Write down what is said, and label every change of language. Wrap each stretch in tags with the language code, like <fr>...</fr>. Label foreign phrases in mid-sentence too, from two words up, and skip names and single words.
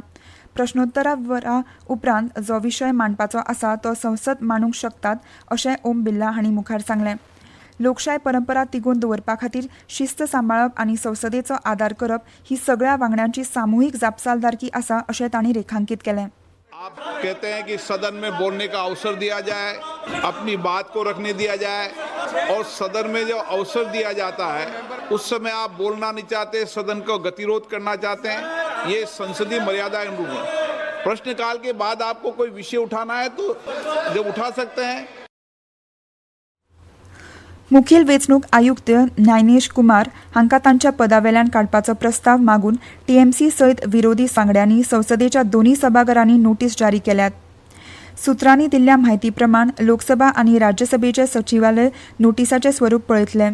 <kok>प्रश्नोत्तरा वरां उपरांत जो विशय मांडपाचो आसा तो संसद मांडूंक शकतात अशें ओम बिर्ला हांणी मुखार सांगलें. लोकशाय परंपरा तिगोवन दवरपा खातीर शिस्त सांबाळप आनी संसदेचो आदार करप ही सगळ्या वांगड्यांची सामुहीक जापसालदारकी आसा अशें तांणी रेखांकीत केलें.</kok> <hi>आप कहते हैं कि सदन में बोलने का अवसर दिया जाए, अपनी बात को रखने दिया जाए, और सदन में जो अवसर दिया जाता है उस समय आप बोलना नहीं चाहते, सदन को गतिरोध करना चाहते हैं. ये संसदीय मर्यादा है. प्रश्नकाल के बाद आपको कोई विषय उठाना है तो जब उठा सकते हैं.</hi> <kok>मुखेल वेंचणूक आयुक्त न्यायनेश कुमार हांकां तांच्या पदावेल्यान काडपाचो प्रस्ताव मागून टीएमसी सयत विरोधी वांगड्यांनी संसदेच्या दोन्ही सभाघरांनी नोटीस जारी केल्यात. सुत्रांनी दिल्ल्या म्हायती प्रमाण लोकसभा आनी राज्यसभेचे सचिवालय नोटीसाचें स्वरूप पळयतले.</kok>